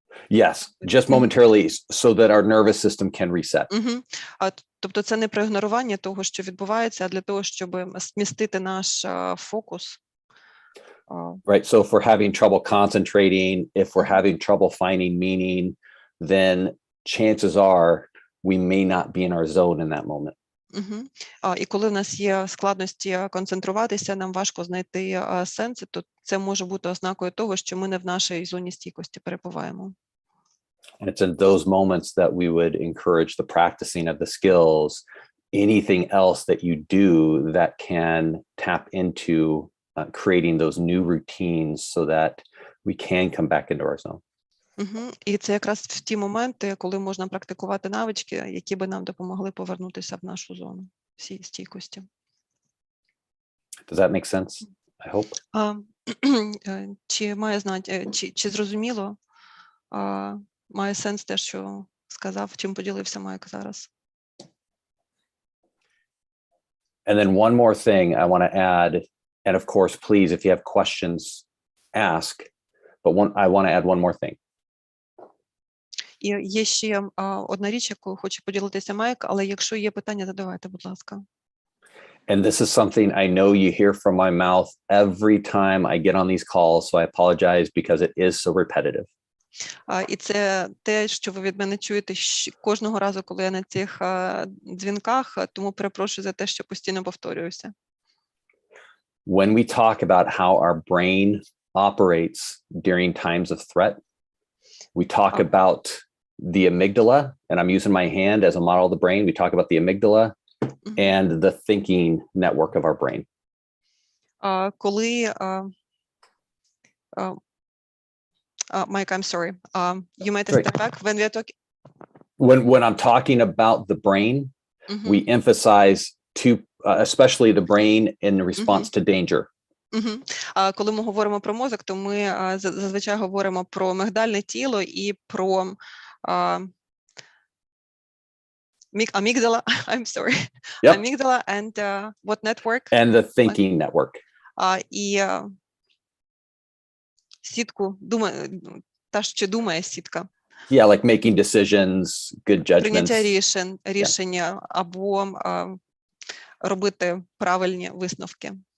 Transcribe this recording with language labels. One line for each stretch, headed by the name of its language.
English: Yes, just momentarily so that our nervous system can reset.
Ukrainian: Тобто це не про ігнорування того, що відбувається, а для того, щоб змістити наш фокус.
English: Right, so if we're having trouble concentrating, if we're having trouble finding meaning, then chances are we may not be in our zone in that moment.
Ukrainian: І коли в нас є складності концентруватися, нам важко знайти сенси, то це може бути ознакою того, що ми не в нашій зоні стійкості перебуваємо.
English: And it's in those moments that we would encourage the practicing of the skills, anything else that you do that can tap into creating those new routines so that we can come back into our zone.
Ukrainian: І це якраз в ті моменти, коли можна практикувати навички, які би нам допомогли повернутися в нашу зону стійкості.
English: Does that make sense? I hope.
Ukrainian: Чи має чи зрозуміло, має сенс те, що сказав, чим поділився Майк зараз?
English: And then one more thing I want to add, and of course, please, if you have questions, ask, but I want to add one more thing.
Ukrainian: І є ще одна річ, яку хочу поділитися Майк, але якщо є питання, задавайте, будь ласка.
English: And this is something I know you hear from my mouth every time I get on these calls, so I apologize because it is so repetitive.
Ukrainian: І це те, що ви від мене чуєте кожного разу, коли я на цих дзвінках, тому перепрошую за те, що постійно повторююся.
English: When we talk about how our brain operates during times of threat, we talk about the amygdala, and I'm using my hand as a model of the brain. We talk about the amygdala and the thinking network of our brain.
Ukrainian: Коли
English: Mike, I'm sorry. You might step back when we are talking. When I'm talking about the brain, we emphasize especially the brain in response to danger.
Ukrainian: Коли ми говоримо про мозок, то ми зазвичай говоримо про мигдальне тіло і про amygdala.
English: I'm sorry. Yep. Amygdala and what network? And the thinking network.
Ukrainian: І сітку, та, що думає сітка.
English: Yeah, like making decisions, good judgments.
Ukrainian: Прийняття рішення або робити правильні висновки.